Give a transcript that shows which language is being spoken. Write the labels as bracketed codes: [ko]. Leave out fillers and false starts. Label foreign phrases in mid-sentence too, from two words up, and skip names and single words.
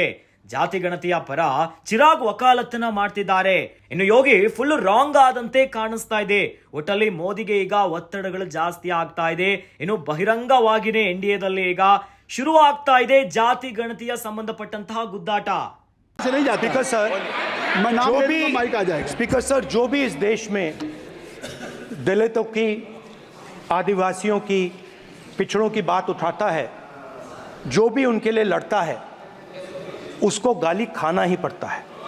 [kn] ಜಾತಿ ಗಣತಿಯ ಪರ ಚಿರಾಗ್ ವಕಾಲತ್ತನ್ನ ಮಾಡ್ತಿದ್ದಾರೆ. ಇನ್ನು ಯೋಗಿ [en] full wrong [kn] ಆದಂತೆ ಕಾಣಿಸ್ತಾ ಇದೆ. ಒಟ್ಟಲ್ಲಿ ಮೋದಿಗೆ ಈಗ ಒತ್ತಡಗಳು ಜಾಸ್ತಿ ಆಗ್ತಾ ಇದೆ. ಇನ್ನು ಬಹಿರಂಗವಾಗಿನೇ ಎನ್ಡಿಎದಲ್ಲಿ ಈಗ ಶುರುವಾಗ್ತಾ ಇದೆ ಜಾತಿ ಗಣತಿಯ ಸಂಬಂಧಪಟ್ಟಂತಹ ಗುದ್ದಾಟ. [hi] नहीं जाती स्पीकर सर जो भी इस देश में दलितों की आदिवासियों की, पिछड़ों की बात उठाता है, जो भी उनके लिए लड़ता है उसको गाली खाना ही पड़ता है।